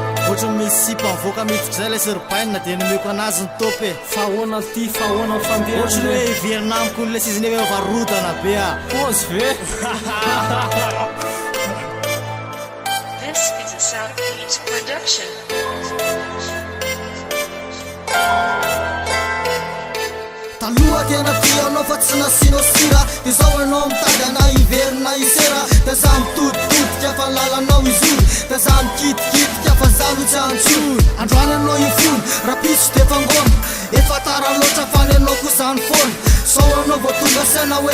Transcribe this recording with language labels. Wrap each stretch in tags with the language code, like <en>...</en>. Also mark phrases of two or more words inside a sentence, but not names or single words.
<mg>ohatra misy sipa voaka miditra zay le serpaine dia nomeko anazy ny topy fahoana ty fahoana fandeha ohatra hoe iverina amiko le siziny hoe varotana be a pose ve</mg> <en>This is a South Beats production.</en> <mg>Taloha tena tia anao fa tsy nasinao sira dia zao anao mitady ana iverina isera dia za mitoditodika fa lalanao izony dia za mikitikitika fa zalo tsy antsony androany anao ifony raha pitso dia fangona efa tara loatra fany anao koizany foana sao anao voatonga saina hoe</mg>